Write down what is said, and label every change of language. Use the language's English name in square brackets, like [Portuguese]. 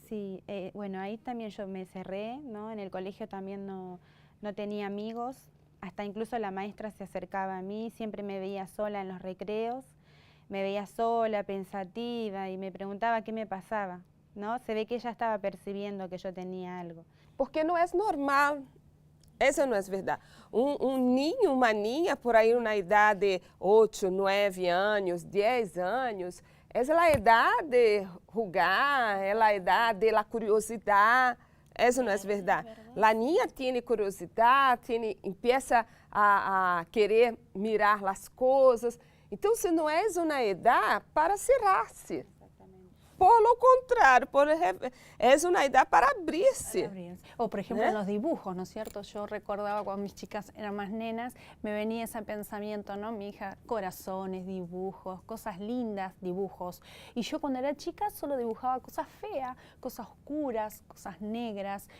[Spanish] Sí, bueno, ahí también yo me cerré, ¿no? En el colegio también no tenía amigos, hasta incluso la maestra se acercaba a mí, siempre me veía sola en los recreos, me veía sola, pensativa y me preguntaba qué me pasaba, ¿no? Se ve que ella estaba percibiendo que yo tenía algo. [Portuguese] Porque não é normal. Essa não é verdade. Ninho, uma ninha, por aí na idade de 8, 9 anos, 10 anos, essa é a idade de jugar, é a idade da curiosidade. Essa não é verdade. A ninha tem curiosidade, [Spanish] empieza a querer mirar [Portuguese] as coisas. Então, se não é uma idade para cerrar-se. [Spanish] Por lo contrario, es una edad para abrirse. O por ejemplo en los dibujos, ¿no es cierto? Yo recordaba cuando mis chicas eran más nenas, me venía ese pensamiento, ¿no? Mi hija, corazones, dibujos, cosas lindas, dibujos. Y yo cuando era chica solo dibujaba cosas feas, cosas oscuras, cosas negras.